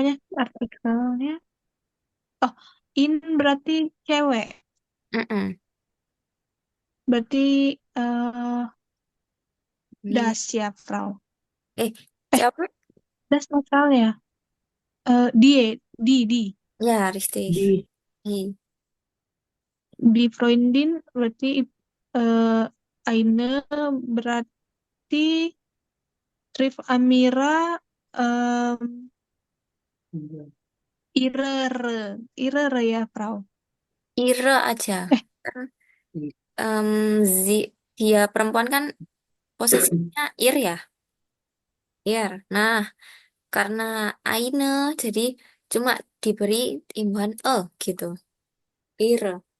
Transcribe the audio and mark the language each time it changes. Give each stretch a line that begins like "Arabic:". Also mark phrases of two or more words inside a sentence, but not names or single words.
Indonesian: namanya artikelnya? Oh, in berarti cewek. mm-mm. Berarti eh Ini,
German: das ya, Frau. eh, Eh,
Indonesian: siapa? das netral ya. Die, di. Ya,
German: richtig. Di I. Die Freundin berarti eh, eine berarti Trif Amira em, ihre ihre ya Frau.
Indonesian: Ire aja. Eh, Kan, em, dia perempuan kan posisinya ir ya.
German: Ir.
Indonesian: Nah, karena Aine jadi cuma diberi imbuhan gitu.
German: Ir.